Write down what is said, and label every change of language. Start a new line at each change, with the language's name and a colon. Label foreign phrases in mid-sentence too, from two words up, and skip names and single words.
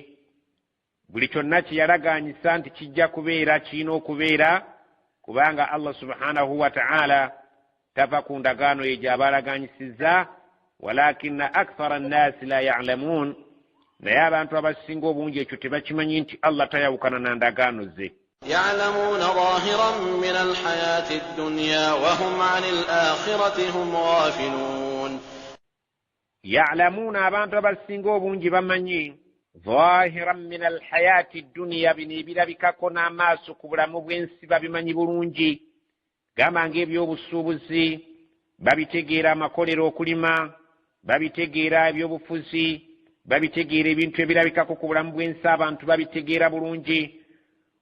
Ganda: Buli kyonna kye yalagaanyisa nti kijja kubeera kirina okubeera, kubanga Allah
Arabic: سبحانه وتعالى
Ganda: tava ku ndagaano ye gy'abalagaanyisizza.
Arabic: ولكن أكثر الناس لا يعلمون,
Ganda: naye abantu abasinga obungi ekyo tebakimanyi nti Allah tayawukana na ndagaano ze.
Arabic: يعلمون ظاهرا من الحياة الدنيا وهم عن الآخرة هم غافلون. يعلمون
Ganda: abantu abasinga obungi bamanyi
Arabic: ظاهرا من الحياة الدنيا,
Ganda: bino ebirabikako n'amaaso ku bulamu bw'ensi babimanyi bulungi. Gamba ng'ebyobusuubuzi babitegeera, amakolero, okulima babitegeera, ebyobufuzi babitegeera, ebintu ebirabikako ku bulamu bw'ensi abantu babitegeera bulungi.